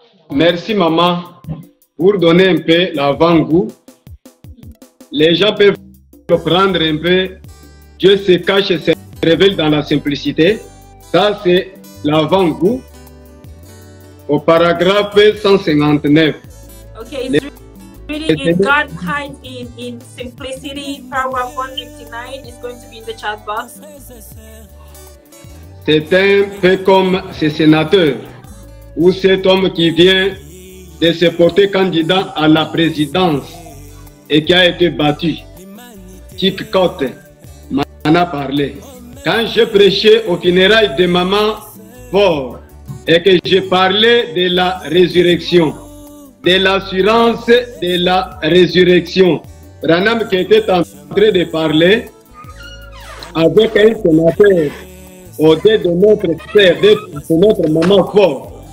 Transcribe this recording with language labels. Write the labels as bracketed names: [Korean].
[French] Merci, maman, pour donner un peu l'avant-goût. Les gens peuvent prendre un peu. Dieu se cache et se révèle dans la simplicité. Ça, c'est l'avant-goût au paragraphe 159. [English] Okay, reading in God hides in simplicity, paragraph 159 is going to be in the chat box. [French] C'est un peu comme ce sénateur ou cet homme qui vient de se porter candidat à la présidence et qui a été battu. Chick Cotte m'en a parlé. Quand je prêchais au funérailles de maman Fort et que je parlais de la résurrection, de l'assurance de la résurrection, Branham qui était en train de parler avec un sénateur au-delà de notre père, de notre maman Fort.